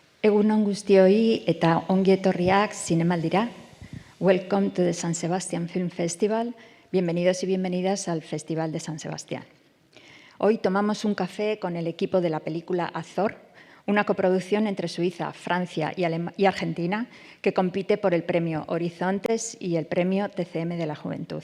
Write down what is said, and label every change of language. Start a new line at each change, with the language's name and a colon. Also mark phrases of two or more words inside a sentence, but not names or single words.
Basque: Egun on guztioi eta ongi etorriak zinemaldira.
English: Welcome to the San Sebastián Film Festival.
Spanish: Bienvenidos y bienvenidas al Festival de San Sebastián. Hoy tomamos un café con el equipo de la película Azor, una coproducción entre Suiza, Francia y Argentina que compite por el premio Horizontes y el premio TCM de la Juventud.